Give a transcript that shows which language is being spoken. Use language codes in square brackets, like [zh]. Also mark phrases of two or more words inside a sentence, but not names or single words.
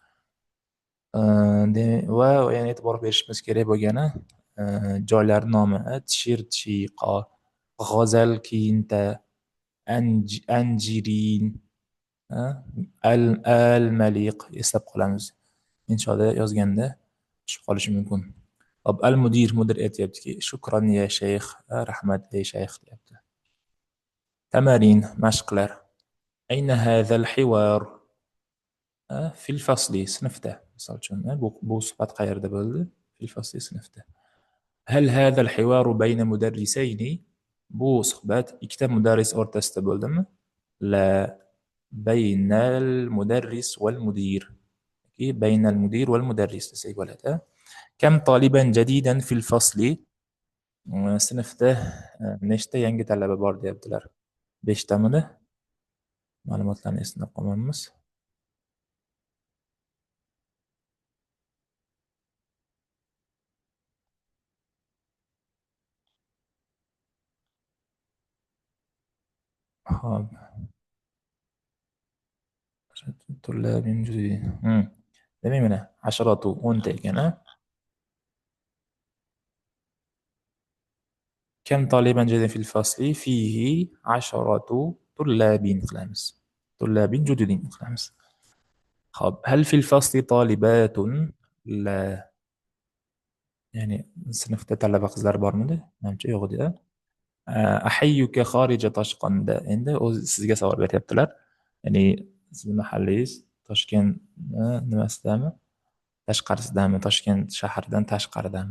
[uz] Va yana e'tibor berishimiz kerak bo'lgani joylar nomi: Chirchiqo, G'azalkenta, Anjirin, Al-Maliq eslab qolamiz. Inshaalloh yozganda tushib qolishi mumkin. hop al mudir aytyaptiki [ar] شكرا يا شيخ, [uz] rahmat ey shayx deyapti. [ar] Tamarin mashqlar. أين هذا الحوار? في الفصل sinfda. [uz] Misol uchun bu suhbat qayerda bo'ldi? [ar] في الفصل sinfda. هل هذا الحوار بين مدرسين? [uz] Bu suhbat ikkita mudarris o'rtasida bo'ldimi? [ar] لا، بين المدرس والمدير. بين المدير والمدرس [uz] desak bo'ladi. [ar] كم طالبا جديدا في الفصل? [uz] Sinfda nechta yangi talaba bor deyaptilar? 5 tamidi? Ma'lumotlarni eslab qolmaymiz. Xo'p. [ar] طلاب جدد. [uz] demak mana asharatu 10 ta ekan a. [ar] كم طالبا جديدا في الفصل فيه 10 طلاب qilamiz. طلاب جدد qilamiz. خب هل في الفصل طالبات؟ لا. [uz] ya'ni sinfda talaba qizlar bormidi? Menimcha yo'q edi. [ar] أحيك خارج طشقند. [uz] Endi o'zi sizga savol beryaptilar. Ya'ni sizning mahallangiz Toshkent nimasidami? Tashqarisidami? Toshkent shahridan tashqaridami?